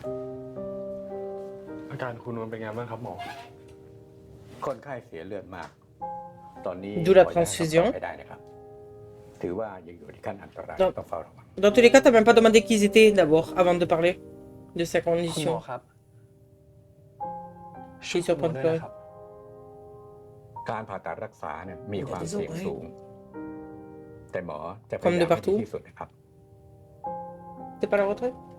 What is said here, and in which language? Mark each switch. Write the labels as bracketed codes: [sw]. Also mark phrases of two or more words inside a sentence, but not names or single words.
[th] อาการคุณนวลเป็นไงบ้างครับหมอ คนไข้เสียเลือดมาก ตอนนี้ [fr] D'où la [th] ขอให้ให้คำตอบ [fr] transfusion. [th] ไม่ได้นะครับ ถือว่ายังอยู่ในขั้นอันตราย [fr] Donc- [th] ต้องเฝ้าระวัง [fr] Dans tous les cas, t'as même pas demandé qui ils étaient d'abord, avant de parler de sa [th] คุณหมอ [fr] condition. [th] ครับ [fr] Je suis sur le point de [th] ด้วย [fr] pleurer. [th] นะครับ การผ่าตัดรักษาเนี่ยมีความเสี่ยงสูง แต่หมอจะพ [fr] Comme [th] ยา [fr] de [th] ยามให้ [fr] partout [th] ดีที่สุดนะครับ [fr] T'es pas à la retraite?